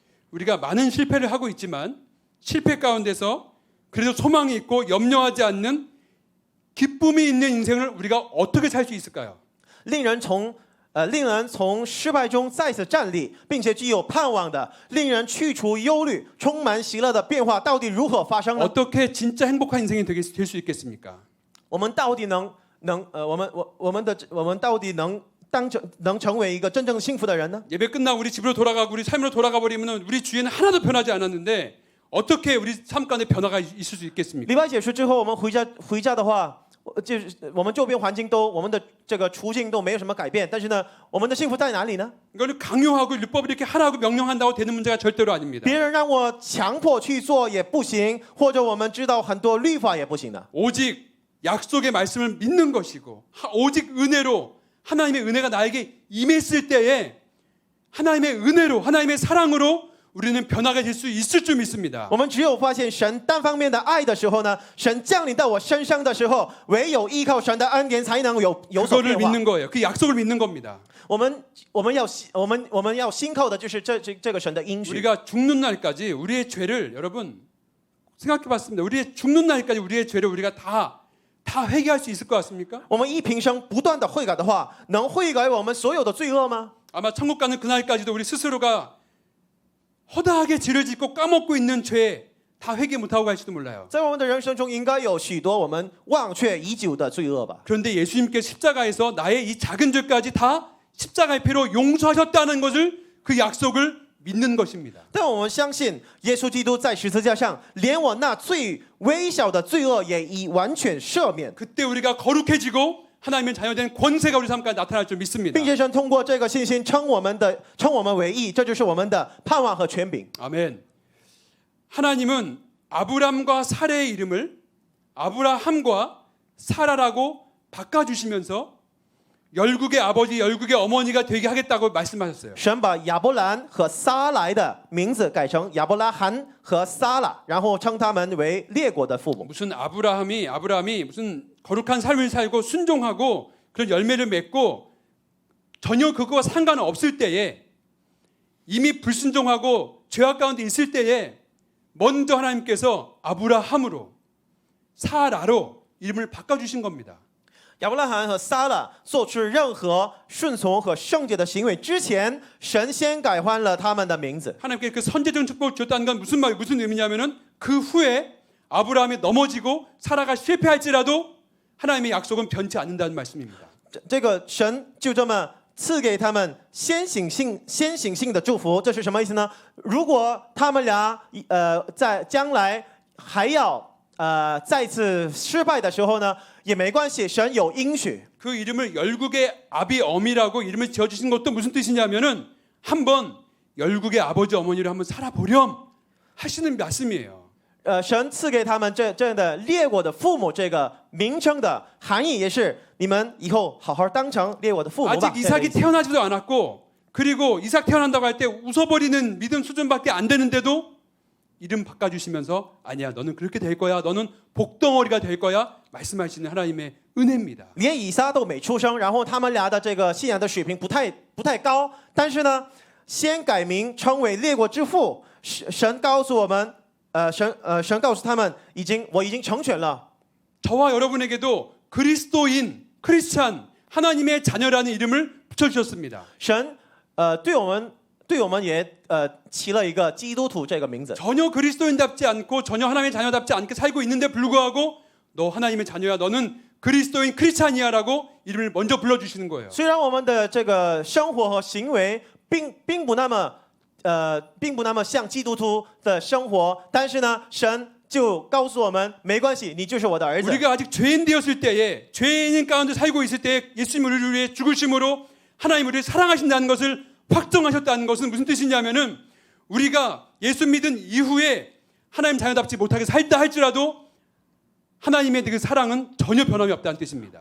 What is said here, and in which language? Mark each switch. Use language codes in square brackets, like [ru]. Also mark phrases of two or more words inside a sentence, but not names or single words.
[ko] 우리가 많은 실패를 하고 있지만 실패 가운데서 그래도 소망이 있고 염려하지 않는 기쁨이 있는 인생을 우리가 어떻게 살 수 있을까요? [zh] 令人从失败中再次站立，并且具有盼望的，令人去除忧虑，充满喜乐的变化，到底如何发生呢？ [ko] 어떻게 진짜 행복한 인생이 될 수 있겠습니까? [zh] 我们到底能成为一个真正幸福的人呢？ [ko] 예배 끝나고 우리 집으로 돌아가고 우리 삶으로 돌아가 버리면 우리 주위에는 하나도 변하지 않았는데 어떻게 우리 삶 가운데 변화가 있을 수 있겠습니까? [zh] 礼拜结束之后，我们回家的话，就是我们周边环境我们的这个处境都没有什么改变，但是呢，我们的幸福在哪里呢？ [ko] 이거는 강요하고 율법을 이렇게 하라고 명령한다고 되는 문제가 절대로 아닙니다. [zh] 别人让我强迫去做也不行，或者我们知道很多律法也不行的。 [ko] 오직 약속의 말씀을 믿는 것이고 오직 은혜로 하나님의 은혜가 나에게 임했을 때에 하나님의 은혜로 하나님의 사랑으로 우리는 변화가 될 수 있을 줄 믿습니다. [zh] 我们只有发现神单方面的爱的时候呢，神降临到我身上的时候，唯有依靠神的恩典才能有所 [ko] 그거를 [zh] 变化。 [ko] 믿는 거예요. 그 약속을 믿는 겁니다. [zh] 我们要信靠的就是这个神的应许。 [ko] 우리가 죽는 날까지 우리의 죄를 여러분 생각해봤습니다. 우리의 죽는 날까지 우리의 죄를 우리가 다 회개할 수 있을 것 같습니까? [zh] 我们一平生不断的悔改的话，能悔改我们所有的罪恶吗？ [ko] 아마 천국 가는 그날까지도 우리 스스로가 허다하게 죄를 짓고 까먹고 있는 죄 다 회개 못하고 갈지도 몰라요. [zh] 在我们的人生中，应该有许多我们忘却已久的罪恶吧。 [ko] 그런데 예수님께 십자가에서 나의 이 작은 죄까지 다 십자가의 피로 용서하셨다는 것을 그 약속을 믿는 것입니다. [zh] 但我们相信，耶稣基督在十字架上，连我那最微小的罪恶也已完全赦免， [ko] 그때 우리가 거룩해지고 하나님의 자녀된 권세가 우리 삶 가운데 나타날 줄 믿습니다. [zh] 并且神通过这个信心称我们为义，这就是我们的盼望和权柄。 [ko] 아멘. 하나님은 아브람과 사레의 이름을 아브라함과 사라라고 바꿔주시면서 열국의 아버지, 열국의 어머니가 되게 하겠다고 말씀하셨어요. [zh] 神把亚伯兰和撒来的名字改成亚伯拉罕和撒拉，然后称他们为列国的父母。 [ko] 무슨 아브라함이 무슨 거룩한 삶을 살고 순종하고 그런 열매를 맺고 전혀 그거와 상관은 없을 때에 이미 불순종하고 죄악 가운데 있을 때에 먼저 하나님께서 아브라함으로 사라로 이름을 바꿔주신 겁니다. [zh] 亚伯拉罕和撒拉做出任何顺从和圣洁的行为之前，神先改换了他们的名字。 [ko] 하나님께 그 선제적 축복을 줬다는 건 무슨 의미냐면은 그 후에 아브라함이 넘어지고 사라가 실패할지라도 하나님의 약속은 변치 않는다는 말씀입니다. [zh] 这个神就这么赐给他们先行性的祝福，这是什么意思呢？如果他们俩在将来还要再次失败的时候呢，也没关系，神有应许。 [ko] 그 이름을 열국의 아비 어미라고 이름을 지어주신 것도 무슨 뜻이냐면은 한번 열국의 아버지 어머니를 한번 살아보렴 하시는 말씀이에요. [zh] 神赐给他们这样的列国的父母这个名称的含义，也是你们以后好好当成列国的父母吧。 [ko] 아직 이삭이 태어나지도 않았고 그리고 이삭 태어난다고 할 때 웃어버리는 믿음 수준밖에 안 되는데도 이름 바꿔주시면서 아니야 너는 그렇게 될 거야 너는 복덩어리가 될 거야 말씀하시는 하나님의 은혜입니다. [zh] 连以撒都没出生，然后他们俩的这个信仰的水平不太高，但是呢，先改名称为列国之父。神告诉我们，神告诉他们，我已经成全了。 [ko] 저와 여러분에게도 그리스도인 크리스찬 하나님의 자녀라는 이름을 붙여주셨습니다. [zh] 神对我们也起了一个基督徒这个名字。 [ko] 전혀 그리스도인답지 않고 전혀 하나님의 자녀답지 않게 살고 있는데 불구하고 너 하나님의 자녀야 너는 그리스도인 크리스찬이야라고 이름을 먼저 불러주시는 거예요. [zh] 虽然我们的这个生活和行为并不那么像基督徒的生活，但是呢，神就告诉我们，没关系，你就是我的儿子。 [ko] 우리가 아직 죄인 되었을 때에 죄인 가운데 살고 있을 때 예수님 우리를 위해 죽으심으로 하나님 우리를 사랑하신다는 것을 확정하셨다는 것은 무슨 뜻이냐면은 우리가 예수 믿은 이후에 하나님 자녀답지 못하게 살다 할지라도 하나님의 그 사랑은 전혀 변함이 없다는 뜻입니다.